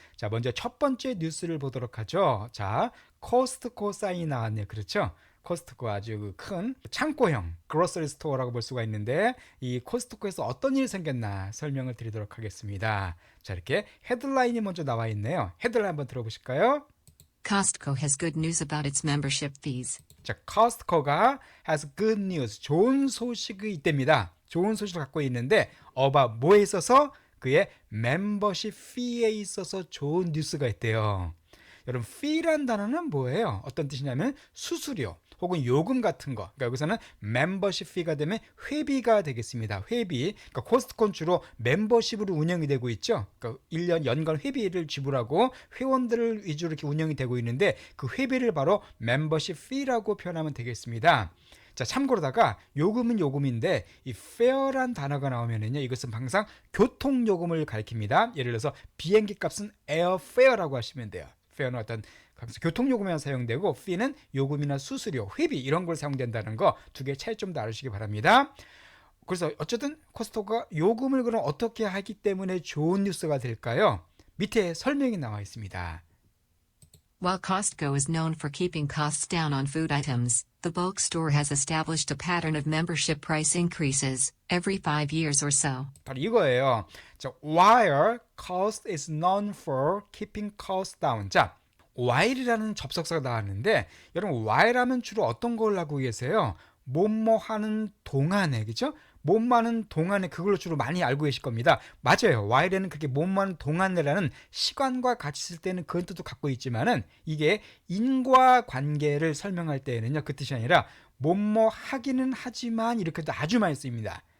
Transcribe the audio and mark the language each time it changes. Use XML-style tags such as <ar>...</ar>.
<ko>자, 먼저 첫 번째 뉴스를 보도록 하죠. 자, 코스트코 사인이 나왔네요. 그렇죠? 코스트코 아주 큰 창고형 그로서리 스토어라고 볼 수가 있는데 이 코스트코에서 어떤 일이 생겼나 설명을 드리도록 하겠습니다. 자, 이렇게 헤드라인이 먼저 나와 있네요. 헤드라인 한번 들어보실까요?</ko> <en>Costco has good news about its membership fees.</en> <ko>자, 코스트코가</ko> <en>has good news,</en> <ko>좋은 소식이 있답니다. 좋은 소식을 갖고 있는데 about 뭐에 있어서? 그의 멤버십 fee에 있어서 좋은 뉴스가 있대요. 여러분, fee란 단어는 뭐예요? 어떤 뜻이냐면 수수료 혹은 요금 같은 거. 그러니까 여기서는 멤버십 fee가 되면 회비가 되겠습니다. 회비. 그러니까 코스트코는 주로 멤버십으로 운영이 되고 있죠. 그러니까 1년 연간 회비를 지불하고 회원들을 위주로 이렇게 운영이 되고 있는데 그 회비를 바로 멤버십 fee라고 표현하면 되겠습니다. 자, 참고로다가 요금은 요금인데 이 fare란 단어가 나오면은요, 이것은 항상 교통요금을 가리킵니다. 예를 들어서 비행기 값은 airfare라고 하시면 돼요. fare는 어떤 교통요금에만 사용되고 fee는 요금이나 수수료, 회비 이런 걸 사용된다는 거 두 개 차이 좀 더 알으시기 바랍니다. 그래서 어쨌든 코스트코가 요금을 그럼 어떻게 하기 때문에 좋은 뉴스가 될까요? 밑에 설명이 나와 있습니다.</ko> <en>While Costco is known for keeping costs down on food items, the bulk store has established a pattern of membership price increases every 5 years or so.</en> <ko>바로 이거예요.</ko> <en>자, while cost is known for keeping costs down.</en> <ko>자, while이라는 접속사가 나왔는데 여러분, while 하면 주로 어떤 걸 하고 계세요? 뭐뭐 하는 동안에, 그죠? 뭐뭐 하는 동안에 그걸로 주로 많이 알고 계실 겁니다. 맞아요. while에는 그렇게 뭐뭐 하는 동안에라는 시간과 같이 쓸 때는 그런 뜻도 갖고 있지만은 이게 인과관계를 설명할 때에는요, 그 뜻이 아니라 뭐뭐 하기는 하지만 이렇게도 아주 많이 쓰입니다.</ko>